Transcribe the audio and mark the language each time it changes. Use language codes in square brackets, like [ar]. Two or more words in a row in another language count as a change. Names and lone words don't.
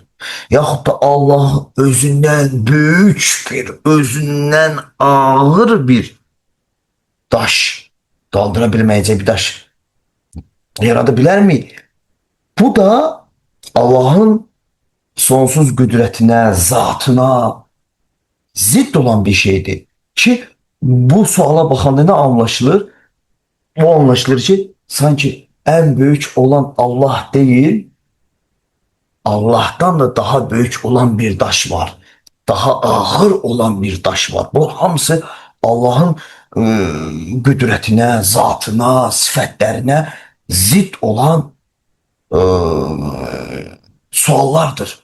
[az] Yaxud da Allah özündən böyük bir, özündən ağır bir daş, qaldıra bilməyəcək bir daş yarada bilərmi? Bu da Allahın sonsuz qüdrətinə, zatına zidd olan bir şeydir. Ki bu suala baxanda nə anlaşılır? [tr] O anlaşılır ki sanki en büyük olan Allah değil, Allah'tan da daha büyük olan bir daş var. [az] Daha ağır olan bir daş var. Bu hamısı Allah'ın qüdrətinə, zatına, sifətlərinə zid olan suallardır.